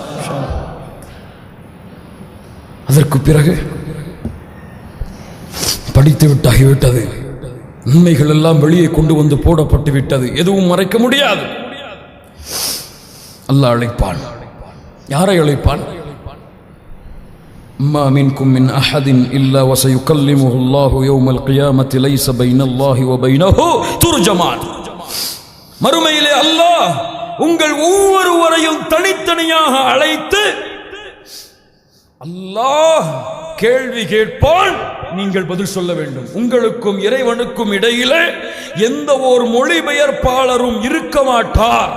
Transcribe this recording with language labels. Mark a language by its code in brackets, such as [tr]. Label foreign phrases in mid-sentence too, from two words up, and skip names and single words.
[ta] அதற்கு பிறகு படித்து விட்டாகிவிட்டது, உண்மைகள் எல்லாம் வெளியே கொண்டு வந்து போடப்பட்டு விட்டது, எதுவும் மறைக்க முடியாது. அல்லாஹ் அழைப்பான். யாரை அழைப்பான்? [ar] ما منكم من أحد إلا وسيكلمه الله يوم القيامة ليس بين الله وبينه ترجمان. [ta] மறுமையிலே அல்லாஹ் உங்கள் ஒவ்வொருவரையும் தனித்தனியாக அழைத்து அல்லாஹ் கேள்வி கேட்பான், நீங்கள் பதில் சொல்ல வேண்டும். உங்களுக்கும் இறைவனுக்கும் இடையிலே எந்த ஒரு மொழிபெயர்ப்பாளரும் இருக்க மாட்டார்.